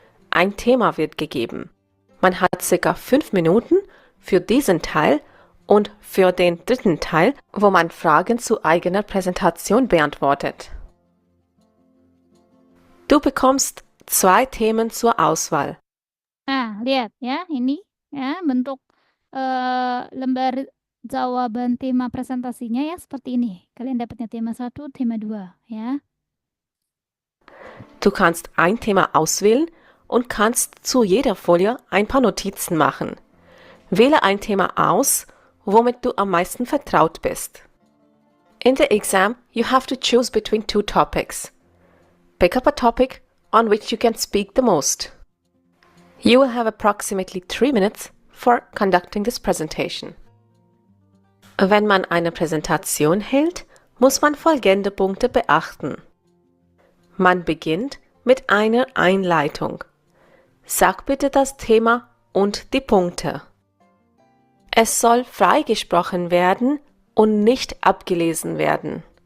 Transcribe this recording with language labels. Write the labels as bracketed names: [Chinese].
[German] Ein Thema wird gegeben. Man hat circa 5 Minuten für diesen Teil und für den dritten Teil, wo man Fragen zu eigener Präsentation beantwortet. Du bekommst 2 Themen zur Auswahl. [Indonesian] Nah, lihat ya, ini ya bentuk lembar jawaban tema presentasinya ya seperti ini. Kalian dapatnya tema 1, tema 2 ya. [German] Du kannst ein Thema auswählen und kannst zu jeder Folie ein paar Notizen machen. Wähle ein Thema aus, womit du am meisten vertraut bist. [English] In the exam, you have to choose between 2 topics. Pick up a topic on which you can speak the most. You will have approximately 3 minutes for conducting this presentation. [German] Wenn man eine Präsentation hält, muss man folgende Punkte beachten. Man beginnt mit einer Einleitung. Sag bitte das Thema und die Punkte. Es soll freigesprochen werden und nicht abgelesen werden.